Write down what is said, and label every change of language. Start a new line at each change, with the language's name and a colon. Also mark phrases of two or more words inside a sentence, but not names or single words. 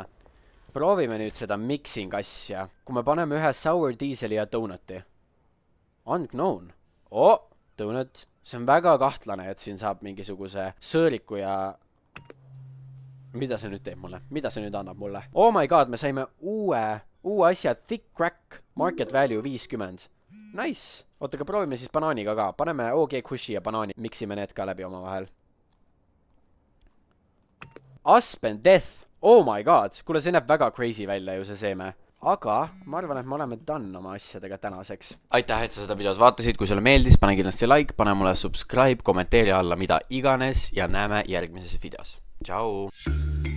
Estonian: Proovime nüüd seda mixing asja. Kui me paneme ühe sour dieseli ja donuti.
English: Unknown. Donut.
Estonian: See on väga kahtlane, et siin saab mingisuguse sööliku ja... Mida see nüüd teeb mulle? Mida see nüüd annab mulle?
English: Oh my god,
Estonian: me saime uue asja. Thick crack.
English: Market value 50. Nice.
Estonian: Oota, aga proovime siis banaaniga ka. Paneme OG Kushi ja banaani. Miksime need ka läbi oma vahel. Aspen Death.
English: Oh my god.
Estonian: Kuule, see näeb väga crazy välja ju see seeme. Aga ma arvan, et me oleme done oma asjadega tänaseks. Aitäh, et sa seda videot vaatasid. Kui sulle meeldis, pane kindlasti like, pane mulle subscribe, kommenteeri alla mida iganes ja näeme järgmises videos. Ciao!